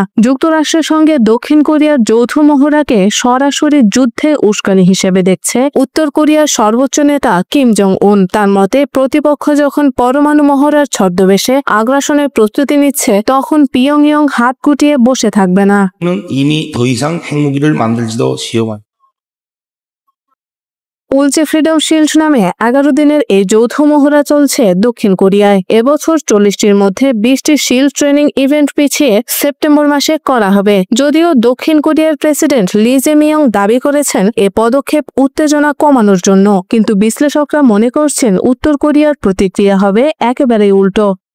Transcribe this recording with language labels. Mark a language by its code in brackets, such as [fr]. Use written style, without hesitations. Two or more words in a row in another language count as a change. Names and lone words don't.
[bn] যুক্তরাষ্ট্রের সঙ্গে দক্ষিণ কোরিয়ার যৌথ মহড়াকে সরাসরি যুদ্ধে উস্কানি হিসেবে দেখছে উত্তর কোরিয়ার সর্বোচ্চ নেতা কিম জং উন। তার মতে, প্রতিপক্ষ যখন পরমাণু মহড়ার ছদ্মবেশে আগ্রাসনের প্রস্তুতি নিচ্ছে, তখন পিয়ংইয়ং হাত গুটিয়ে বসে থাকবে না। [ko] 이미 더 이상 핵무기를 만들지도 시험한 [bn] উলচে ফ্রিডম শিল্ড নামে 11 দিনের এই যৌথ মহড়া চলছে দক্ষিণ কোরিয়ায়। এবছর 40টির মধ্যে 20টি [en] shield training event [bn] পিছিয়ে সেপ্টেম্বর মাসে করা হবে। যদিও দক্ষিণ কোরিয়ার প্রেসিডেন্ট লি জে-মিয়ং দাবি করেছেন এ পদক্ষেপ উত্তেজনা কমানোর জন্য, কিন্তু বিশ্লেষকরা মনে করছেন উত্তর কোরিয়ার প্রতিক্রিয়া হবে একেবারেই উল্টো।